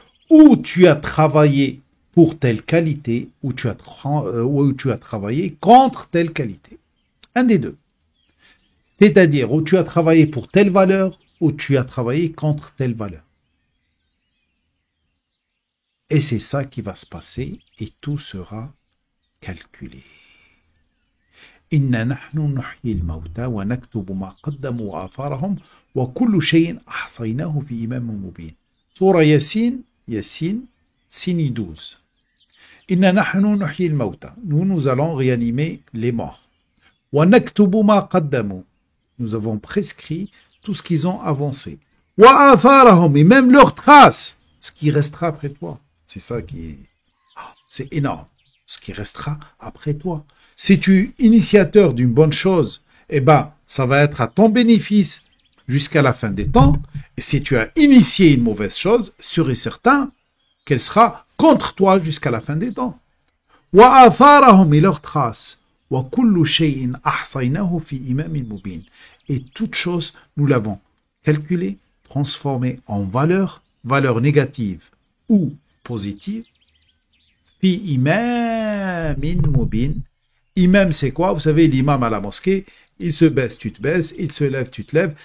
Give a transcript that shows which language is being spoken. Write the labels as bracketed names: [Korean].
[French] Ou tu as travaillé pour telle qualité, ou tu as travaillé contre telle qualité. Un des deux. C'est-à-dire, où tu as travaillé pour telle valeur, ou tu as travaillé contre telle valeur. Et c'est ça qui va se passer, et tout sera calculé. [Arabic] إنا نحن نحيي الموتى ونكتب ما قدموا وآثارهم وكل شيء أحصيناه في إمام مبين. سورة [French] Yassine, signe 12. [Arabic] إنا نحن نحيي الموتى. [French] Nous allons réanimer les morts. [Arabic] ونكتب ما قدموا. [French] Nous avons prescrit tout ce qu'ils ont avancé. [Arabic] وآثارهم, [French] et même leurs traces, ce qui restera après toi. C'est ça qui est... C'est énorme. Ce qui restera après toi. Si tu es initiateur d'une bonne chose, eh ben, ça va être à ton bénéfice jusqu'à la fin des temps. Et si tu as initié une mauvaise chose, sûr et certain qu'elle sera contre toi jusqu'à la fin des temps. [Arabic] وآثارهم, [French] et leurs traces. [Arabic] وكل شيء أحصيناه في إمام مبين. [French] Et toute chose, nous l'avons calculée, transformée en valeur négative ou positive. [Arabic] Fi imamin mubin. [French] Imam, c'est quoi? Vous savez, l'imam à la mosquée, il se baisse, tu te baisses, il se lève, tu te lèves.